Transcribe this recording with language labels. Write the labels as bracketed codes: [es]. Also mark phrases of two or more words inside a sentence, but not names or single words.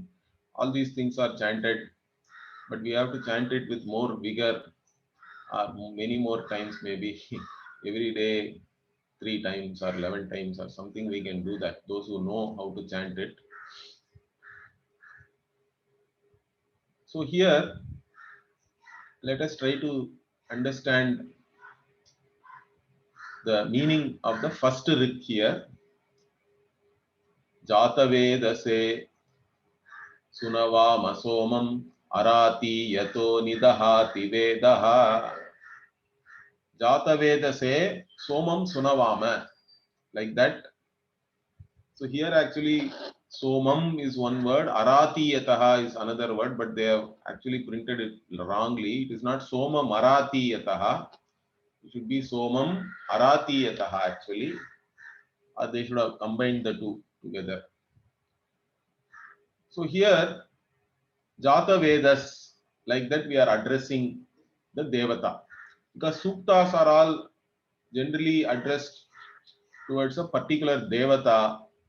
[en] All these things are chanted, but we have to chant it with more vigor, many more times, maybe every day 3 times or 11 times or something. We can do that, those who know how to chant it. So here let us try to understand the meaning of the first rik here. [sa] जातवेदसे सुनवाम सोमम् अराति यतो निदहाति वेदः. जातवेदसे सोमं सुनवाम, [en] like that. So here actually somam is one word, [sa] अराति यतः [en] is another word, but they have actually printed it wrongly. It is not [sa] सोम मराति यतः, [en] it should be [sa] सोमम् अराति यतः [en] actually, or they should have combined the two together. So here Jata Vedas, like that we are addressing the Devata, because Suktas are all generally addressed towards a particular Devata.